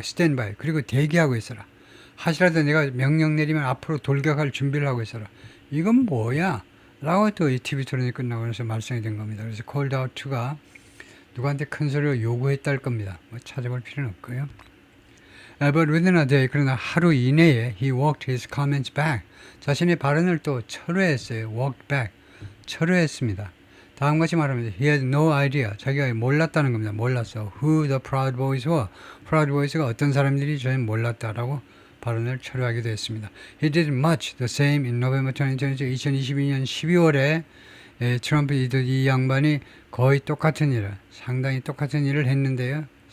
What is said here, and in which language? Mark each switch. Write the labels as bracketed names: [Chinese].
[English] Stand by. [Korean] 그리고 대기하고 있어라. 하시라도 내가 명령 내리면 앞으로 돌격할 준비를 하고 있어라. 이건 뭐야? 라고 또 이 TV 토론이 끝나고 나서 말썽이 된 겁니다. 그래서 called out to가 누구한테 큰 소리로 요구했다 할 겁니다. 뭐 찾아볼 필요는 없고요. [English] But within a day, [Korean] 그러나 하루 이내에 [English] he walked his comments back. [Korean] 자신의 발언을 또 철회했어요. [English] walked back. [Korean] 철회했습니다. 다음같이 말하면 [English] he had no idea. [Korean] 자기가 몰랐다는 겁니다. 몰랐어. [English] Who the Proud Boys were. [Korean] Proud Boys가 어떤 사람들이 저는 몰랐다라고 발언을 철회하기도 했습니다. [English] He did much the same in November [Korean] 2022년 12월에 트럼프 이 양반이 거의 똑같은 일을 상당히 똑같은 일을 했는데요.